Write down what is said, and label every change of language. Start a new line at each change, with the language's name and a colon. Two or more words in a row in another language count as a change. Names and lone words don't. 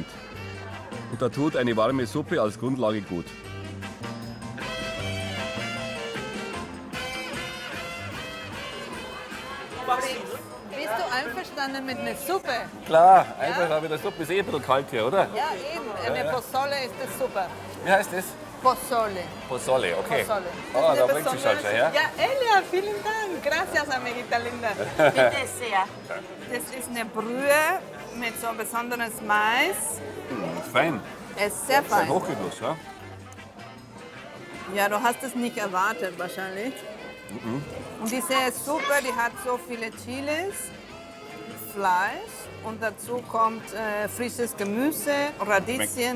German: Und da tut eine warme Suppe als Grundlage gut. Bist du einverstanden mit einer Suppe? Klar, einfach mit der Suppe ist eh ein bisschen kalt hier, oder? Ja, eben. Eine Pozole ist das super. Wie heißt das? Pozole. Pozole, okay. Pozole. Ah, da Eine bringt sie schon besondere- her. Ja, Elia, vielen Dank.
Spanish: Gracias, amiguita linda.
German: Bitte sehr. Das ist eine Brühe mit so besonderes Mais. Fein. Es ist sehr Das ist ein fein. Hochgenuss, ja? Ja, du hast es nicht erwartet wahrscheinlich. Und diese Suppe, die hat so viele Chilis, Fleisch und dazu kommt frisches Gemüse, Radieschen.